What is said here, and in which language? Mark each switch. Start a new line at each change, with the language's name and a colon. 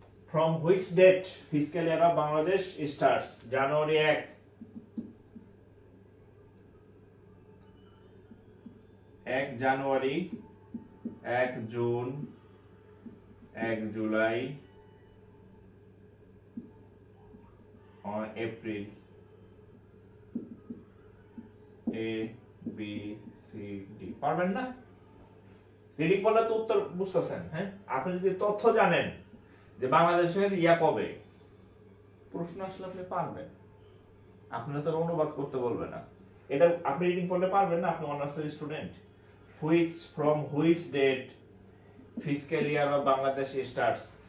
English: From which date fiscal year of Bangladesh starts?
Bangla: January 1 January, 1 June, 1 July, April, A B C D. পারবেন না? Reading করলে তো উত্তর বুঝতেছেন। হ্যাঁ, আপনি যদি তথ্য জানেন যে বাংলাদেশের ইয়া কবে, প্রশ্ন আসলে আপনি পারবেন। আপনারা তো অনুবাদ করতে বলবে না, এটা আপনি রিডিং করলে পারবেন না। আপনি অনার্সের student.
English: from which date fiscal year of Bangladesh starts?